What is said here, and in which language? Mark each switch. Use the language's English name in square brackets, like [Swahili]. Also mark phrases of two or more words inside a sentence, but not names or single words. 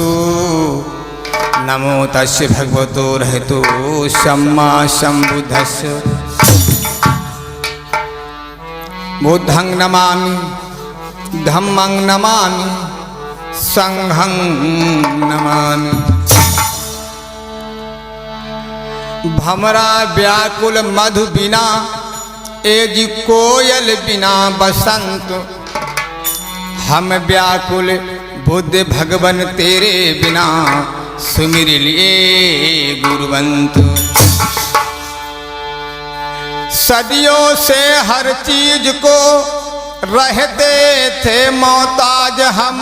[Pali] नमो तस्य भगवतो रहतो सम्मा संबुद्धस्सु। बुद्धं नमामि धम्मं नमामि संघं नमामि। [Hindi] भमरा व्याकुल मधु बिना एज कोयल बिना बसंत। हम व्याकुल बुद्ध भगवन तेरे बिना सुमिर लिए गुरुवंत। सदियों से हर चीज को रहते थे मोहताज हम।